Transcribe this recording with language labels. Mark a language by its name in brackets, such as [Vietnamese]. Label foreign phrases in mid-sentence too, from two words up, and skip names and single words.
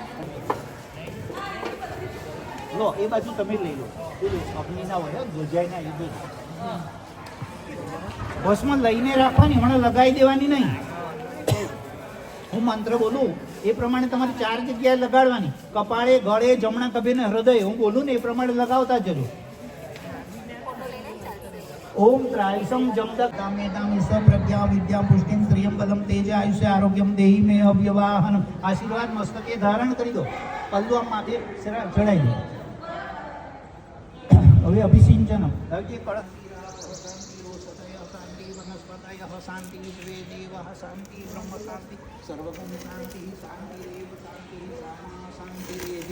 [Gujarati] લો એ બાજુ તમે લઈ લો, અગ્નિ ના હોય, ધ્વજાય ના એ બધું. ભસ્મ લઈને રાખવાની, મને લગાવી દેવાની નહીં. હું મંત્ર બોલું એ પ્રમાણે તમારે 4 જગ્યાએ લગાડવાની. કપાળે, ગળે, જમણા ખભે ને હૃદય. હું બોલું ને એ પ્રમાણે લગાવતા જજો. [Sanskrit] ओम त्रायसम जमदक कामेताम ईश्वर प्रज्ञा विद्या पुष्टिम श्रियम बलम तेज आयुष्य आरोग्यम देहि में अव्यवाहन. [Gujarati] આશીર્વાદ મસ્તકે ધારણ કરી દો. પલ્લુ આમ માથે ચડાઈ દો. હવે અભિસિંચન. હવે કળશ [Sanskrit] શાંતિ વિશ્વે દેવ શાંતિ બ્રહ્મ શાંતિ સર્વગુણ શાંતિ શાંતિ દેવ શાંતિ સામા શાંતિ રેધિ.